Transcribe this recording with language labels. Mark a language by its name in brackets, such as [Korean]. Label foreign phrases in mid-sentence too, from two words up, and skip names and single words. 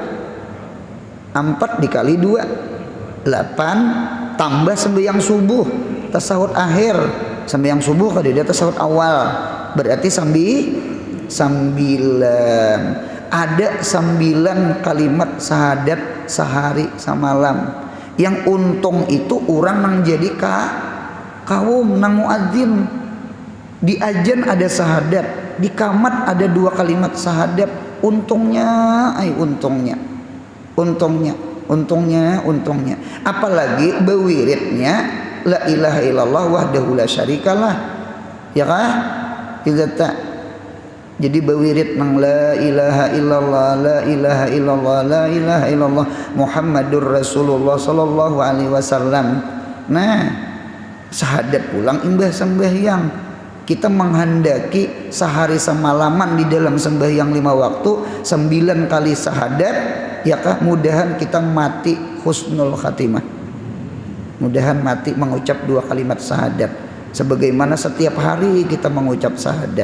[Banjar] 4 dikali 2 8, tambah sembahyang subuh tasyahud akhir, sembahyang subuh kalau dia tasyahud awal, berarti 9. Ada 9 kalimat syahadat sehari semalam. Yang untung itu orang nang jadi kaum nang muadzin. Di ajan ada syahadat, di kamat ada 2 kalimat syahadat. Untungnya. Apalagi bewiridnya [Arabic] لا إله إلا الله وحده لا شريك له. [Banjar] Ya kah? Jadi bewirid nang [Arabic] لا إله إلا الله لا إله إلا الله لا إله إلا الله محمد رسول الله صلى الله عليه وسلم. [Banjar] Nah, syahadat pulang imbah sembahyang. Kita menghendaki sehari semalaman di dalam sembahyang 5 waktu 9 kali syahadat, ya kah? Mudahan kita mati [Arabic] حسن الخاتمة. [Banjar] Mudahan mati mengucap 2 kalimat syahadat sebagaimana setiap hari kita mengucap syahadat.